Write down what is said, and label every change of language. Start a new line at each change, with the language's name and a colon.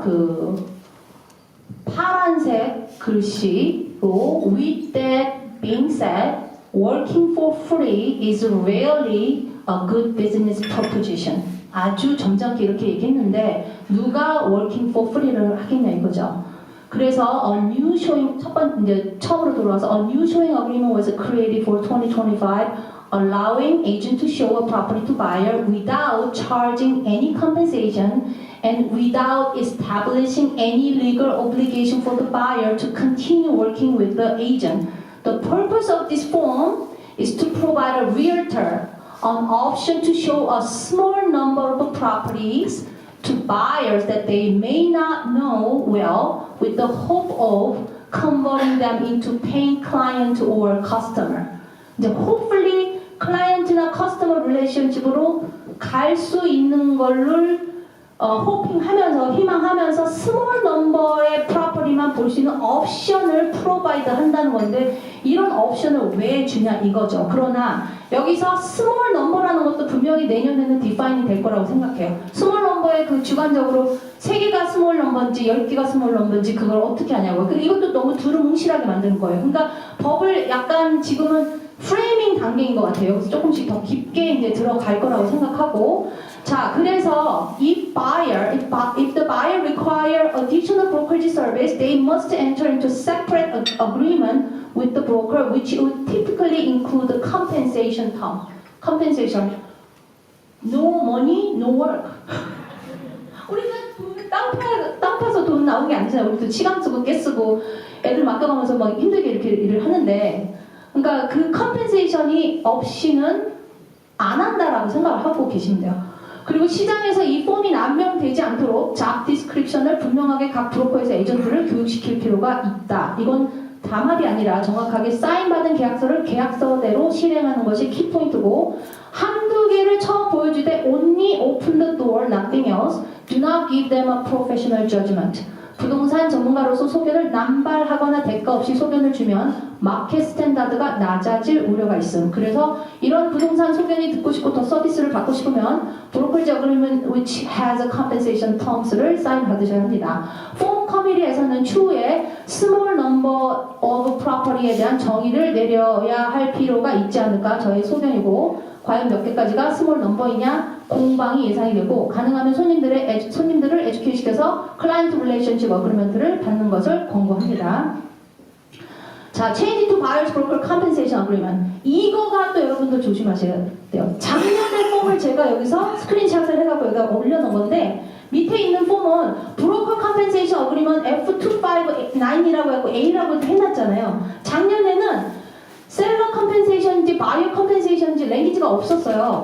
Korean: 그 파란색 글씨로
English: With that being said, working for free is rarely a good business proposition.
Korean: 아주 점잖게 이렇게 얘기했는데 누가
English: working for free
Korean: 를 하겠냐 이거죠. 그래서
English: a new showing
Korean: 첫 번째 이제 처음으로 돌아와서
English: a new showing agreement was created for 2025 allowing agent to show a property to buyer without charging any compensation and without establishing any legal obligation for the buyer to continue working with the agent. The purpose of this form is to provide a realtor an option to show a small number of properties to buyers that they may not know well with the hope of converting them into paying client or customer.
Korean: 이제 hopefully 클라이언트나 커스터머 릴레이션십으로 갈 수 있는 거를 호핑하면서 희망하면서 스몰 넘버의 프로퍼티만 볼 수 있는 옵션을 프로바이드 한다는 건데 이런 옵션을 왜 주냐 이거죠. 그러나 여기서 스몰 넘버라는 것도 분명히 내년에는 디파인이 될 거라고 생각해요. 스몰 넘버의 그 주관적으로 3개가 스몰 넘버인지 10개가 스몰 넘버인지 그걸 어떻게 하냐고요. 근데 이것도 너무 두루뭉실하게 만드는 거예요. 그러니까 법을 약간 지금은 프레이밍 단계인 것 같아요. 그래서 조금씩 더 깊게 이제 들어갈 거라고 생각하고 자, 그래서
English: if the buyer require additional brokerage service, they must enter into separate agreement with the broker, which would typically include the compensation term. Compensation. No money, no work.
Korean: 우리는 땅 파서 돈 나오는 게 아니잖아요. 우리도 시간 쓰고 깨 쓰고 애들 맡겨가면서 막 힘들게 이렇게 일을 하는데 그러니까 그 컴펜세이션이 없이는 안 한다라고 생각을 하고 계시면 돼요. 그리고 시장에서 이 폼이 난명되지 않도록 잡 디스크립션을 분명하게 각 브로커에서 에이전트를 교육시킬 필요가 있다. 이건 담합이 아니라 정확하게 사인받은 계약서를 계약서대로 실행하는 것이 키포인트고 한두 개를 처음 보여줄 때
English: only open the door, nothing else. Do not give them a professional judgment.
Korean: 부동산 전문가로서 소견을 남발하거나 대가 없이 소견을 주면 마켓 스탠다드가 낮아질 우려가 있음. 그래서 이런 부동산 소견이 듣고 싶고 더 서비스를 받고 싶으면 브로커리지 어그리먼트
English: which has a compensation terms
Korean: 를 사인 받으셔야 합니다. 폼 커미티에서는 추후에 스몰 넘버 오브 프로퍼티에 대한 정의를 내려야 할 필요가 있지 않을까 저의 소견이고 과연 몇 개까지가 스몰 넘버이냐 공방이 예상이 되고 가능하면 손님들을 에듀케이시켜서 클라이언트 릴레이션십 어그리먼트를 받는 것을 권고합니다.
English: 자, change to buyer's broker compensation agreement.
Korean: 이거가 또 여러분들 조심하셔야 돼요. 작년의 폼을 제가 여기서 스크린샷을 해갖고 여기다 올려놓은 건데 밑에 있는 폼은 브로커 컴펜세이션 어그리먼트 F259이라고 해갖고 A라고 해놨잖아요. 작년에는 셀러 컴펜세이션인지 바이어 컴펜세이션인지 랭귀지가 없었어요.